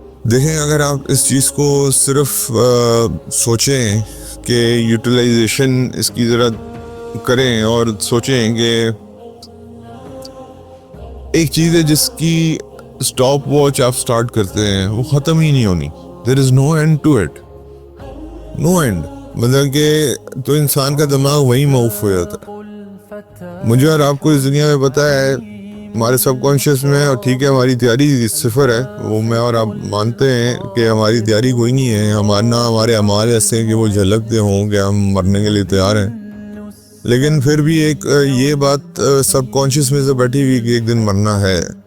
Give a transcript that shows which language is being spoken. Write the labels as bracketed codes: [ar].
[ur] دیکھیں اگر آپ اس چیز کو صرف سوچیں کہ یوٹیلائزیشن اس کی ذرا کریں اور سوچیں کہ ایک چیز ہے جس کی سٹاپ واچ آپ سٹارٹ کرتے ہیں وہ ختم ہی نہیں ہونی. [en] there is no end to it, no end. [ur] مطلب کہ تو انسان کا دماغ وہی موف ہو جاتا ہے. مجھے اور آپ کو اس دنیا میں پتہ ہے ہمارے سب کانشیس میں، اور ٹھیک ہے ہماری تیاری صفر ہے، وہ میں اور آپ مانتے ہیں کہ ہماری تیاری کوئی نہیں ہے. ہمارے اعمال ایسے ہیں کہ وہ جھلکتے ہوں کہ ہم مرنے کے لیے تیار ہیں، لیکن پھر بھی ایک یہ بات سب کانشیس میں سے بیٹھی ہوئی کہ ایک دن مرنا ہے.